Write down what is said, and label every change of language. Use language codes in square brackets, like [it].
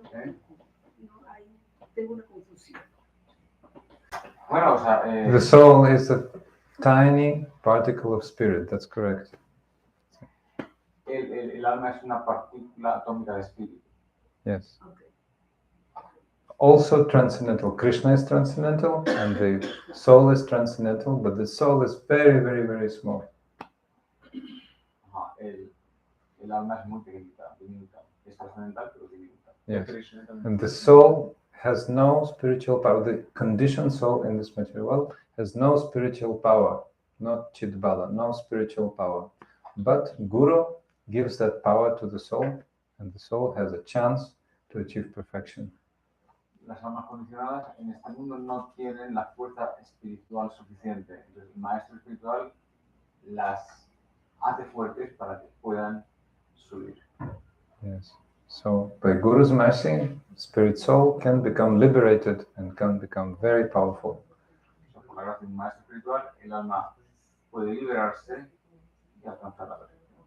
[es] No, ahí tengo una confusión. Bueno, o sea, [en] the soul is a tiny particle of spirit, that's correct. [es] El alma es una partícula atómica de espíritu. [en] Yes. Okay. Also transcendental. Krishna is transcendental and the soul is transcendental, but the soul is very, very, very small. [es] El alma es muy pequeñita, diminuta. Es trascendental, pero diminuta. [en] Yes. And the soul has no spiritual power. The conditioned soul in this material world has no spiritual power, not chidbala, no spiritual power. But Guru gives that power to the soul, and the soul has a chance to achieve perfection. [es] Las almas condicionadas en este mundo no tienen la fuerza espiritual suficiente. Entonces, el maestro espiritual las hace fuertes para que puedan subir. [en] Yes. So, by Guru's mercy, spirit soul can become liberated and can become very powerful. [es] So, por la gracia del maestro espiritual, el alma puede liberarse y alcanzar la perfección.